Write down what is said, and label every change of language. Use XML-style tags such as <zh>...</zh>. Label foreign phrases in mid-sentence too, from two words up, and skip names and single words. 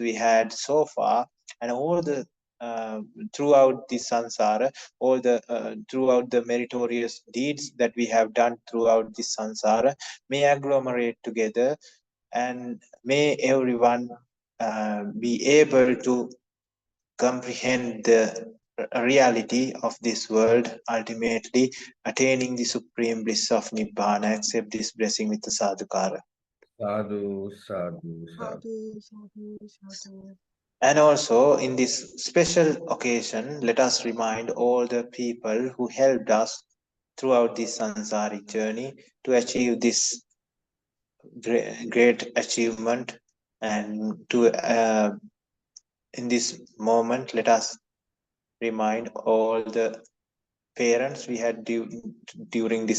<en>we had so far, and all the throughout the samsara, all the throughout the meritorious deeds that we have done throughout the samsara, may agglomerate together, and may everyone be able to comprehend the reality of this world, ultimately attaining the supreme bliss of Nibbana. Accept this blessing with the sadhukara.</en> <pi>Sadhu, sadhu, Sadhu, sadhu, sadhu.</pi> <en>And also, in this special occasion, let us remind all the people who helped us throughout this sansaric journey to achieve this great achievement. And to in this moment, let us remind all the parents we had during the</en>